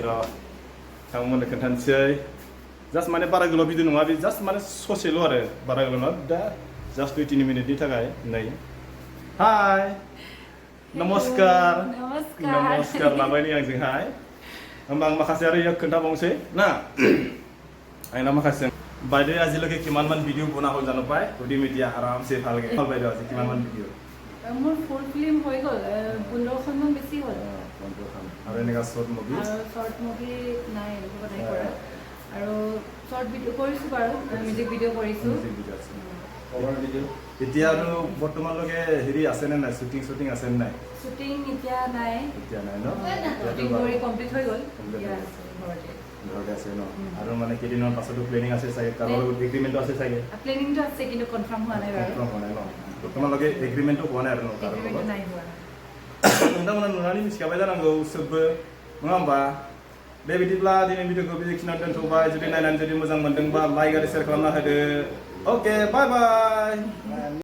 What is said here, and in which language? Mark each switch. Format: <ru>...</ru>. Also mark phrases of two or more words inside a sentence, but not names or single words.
<brx>र' नोंथांमोननो खोन्थानोसै जास्ट माने बारा गोलाव भिडिअ नङा बे जास्ट माने ससेल' आरो बारा गोलाव नङा दा जास्ट 20 मिनिटनि थाखाय नै हाय नमस्कार नमस्कार लाबाय नै आंजोंहाय होमबा आं माखासे आरो खोन्थाबावनोसै ना आंना माखासे</brx> <as>বাইদেউ আজিলৈকে কিমানমান ভিডিঅ' বনা হ'ল জানো পাই সুধিম এতিয়া আৰামছে ভালকে হ'ল বাইদেউ আজি কিমানমান ভিডিঅ' মোৰ ফুল ফিল্ম হৈ গ'ল 15খনমান বেছি হ'ল আৰু এনেকা শ্বৰ্ট মুভি নাই এনেকুৱা নাই কৰা আৰু শ্বৰ্ট ভিডিঅ' কৰিছোঁ বাৰু মিউজিক ভিডিঅ' কৰিছোঁ এতিয়া আৰু বৰ্তমানলৈকে হেৰি আছেনে নাই শ্বুটিং আছেনে নাই শ্বুটিং এতিয়া নাই ন শ্বুটিং কৰি কমপ্লিট হৈ গ'ল ঘৰতে আছে ন আৰু মানে কেইদিনৰ পাছতো প্লেনিং আছে চাগে কাৰোবাৰ লগত এগ্ৰিমেণ্টটো আছে চাগে প্লেনিংটো আছে কিন্তু কনফাৰ্ম হোৱা নাই বাৰু কনফাৰ্ম হোৱা নাই ন বৰ্তমানলৈকে এগ্ৰিমেণ্টটো হোৱা নাই আৰু ন एग्रीमेंट নাই হোৱা</as> <brx>नोंथांमोना नुनानै मिथिखाबाय जानांगौ सोबबो नङा होमबा बे बिदिब्ला दिनै भिडिअखौ बेखिनियाव दोनथ'बाय जुदि नायनानै जुदि मोजां मोनदोंबा लाइक आरो शेयार खालामना होदो अके बाय बाय</brx>